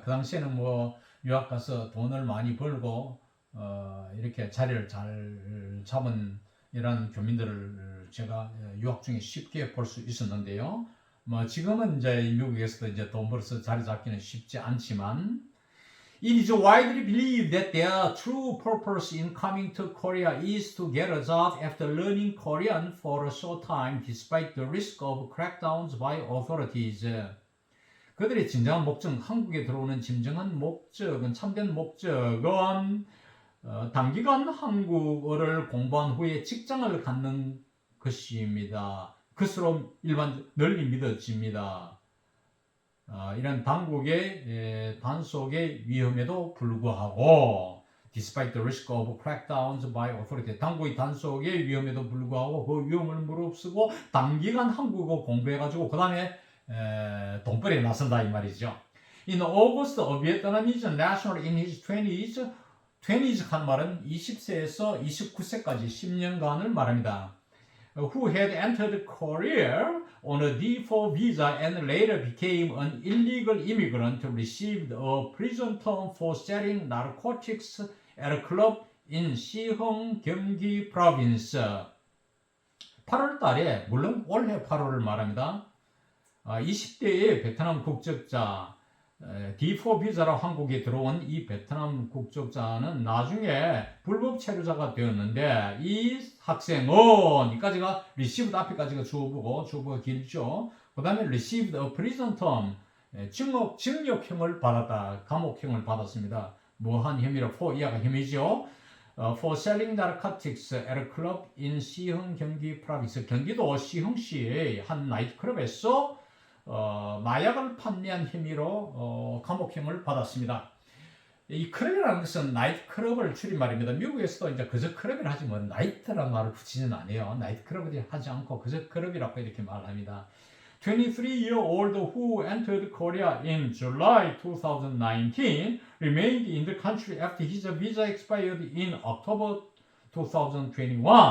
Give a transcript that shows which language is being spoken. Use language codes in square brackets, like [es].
[ko] 그 당시에는 유학 가서 돈을 많이 벌고 이렇게 자리를 잘 잡은 이런 교민들을 제가 유학 중에 쉽게 볼 수 있었는데요. 지금은 이제 미국에서도 이제 돈 벌어서 자리 잡기는 쉽지 않지만 [en] It is widely believed that their true purpose in coming to Korea is to get a job after learning Korean for a short time despite the risk of crackdowns by authorities. [ko] 그들의 진정한 목적, 한국에 들어오는 진정한 목적은, 참된 목적은 단기간 한국어를 공부한 후에 직장을 갖는 것입니다. 그것으로 널리 믿어집니다. 이런 당국의 단속의 위험에도 불구하고 [en] despite the risk of crackdowns by authority [ko] 당국의 단속의 위험에도 불구하고 그 위험을 무릅쓰고 단기간 한국어 공부해가지고 그 다음에 돈벌이에 나선다 이 말이죠. [en] In August, a Vietnamese national in his 20s [ko] 한 말은 20세에서 29세까지 10년간을 말합니다. [en] Who had entered Korea on a D4 visa and later became an illegal immigrant received a prison term for selling narcotics at a club in Sihong, 경기 province. [ko] 8월 달에, 물론 올해 8월을 말합니다. 20대의 베트남 국적자, D4 비자로 한국에 들어온 이 베트남 국적자는 나중에 불법 체류자가 되었는데 이 학생은 이까지가 received 앞에까지가 주어보가 길죠. 그 다음에 [en] received a prison term [ko] 징역형을 받았다. 감옥형을 받았습니다. 뭐한 혐의로 for 이하가 혐의죠. [en] For selling narcotics at a club in [ko] 시흥 경기 프로빈스 경기도 시흥시의 한 나이트클럽에서 마약을 판매한 혐의로 감옥형을 받았습니다. 이 클럽이라는 것은 나이트클럽을 줄임말입니다. 미국에서도 이제 그저 클럽이라 하지 뭐 나이트라는 말을 붙이지는 않아요. 나이트클럽을 하지 않고 그저 클럽이라고 이렇게 말합니다. [en] 23-year-old who entered Korea in July 2019 remained in the country after his visa expired in October 2021.